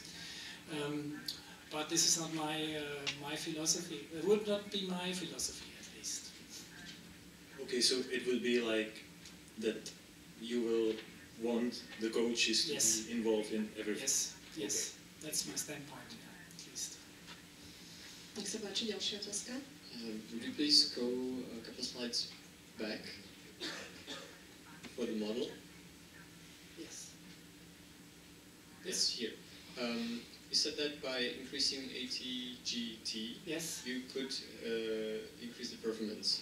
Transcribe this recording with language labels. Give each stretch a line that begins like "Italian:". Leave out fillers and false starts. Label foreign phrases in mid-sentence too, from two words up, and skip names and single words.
English: But this is not my philosophy. It would not be my philosophy, at least. Okay, so it will be like that you will want the coaches to be involved in everything? Yes, yes. Okay. That's my standpoint, yeah, at least.
Slovak: Nech se páči, ďalšia otázka.
English: Would you please go a couple slides back for the model? Yes. Yes, here. You said that by increasing ATGT, yes, you could increase the performance.